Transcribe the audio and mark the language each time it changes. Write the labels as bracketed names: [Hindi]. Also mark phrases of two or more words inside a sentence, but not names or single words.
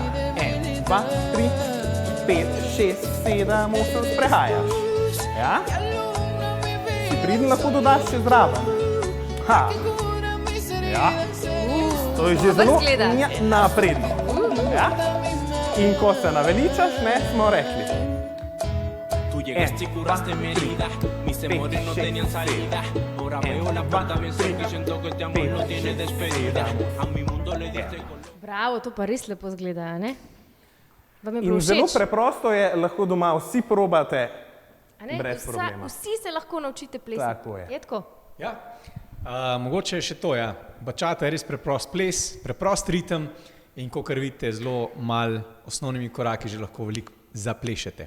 [Slovenian] 1, 2, 3, 5, 6, 7, 8, sprehajaš. Ja? Si priden, lahko dodaš še zraven. Ha. Ja. To je že zelo izgleda. napredno. Ja? In ko se naveličaš, ne, smo rekli. [Spanish] Tú llegaste y curaste mi herida. Mis temores no tenían salida. Ahora veo la puerta bien cerca y siento que este amor no tiene despedida. A mi mundo le diste color. [Slovenian] Bravo, to pa res lepo zgleda, ne? Vam je In bilo zelo všeč? preprosto je, lahko doma vsi probate. A ne? brez problema. Vsi se lahko naučite plesati. Tako je. Je tako? Ja. Mogoče še to, ja. Bačata je res preprost ples, preprost ritem in kakor vidite, zelo malo osnovnimi koraki že lahko veliko zaplešete.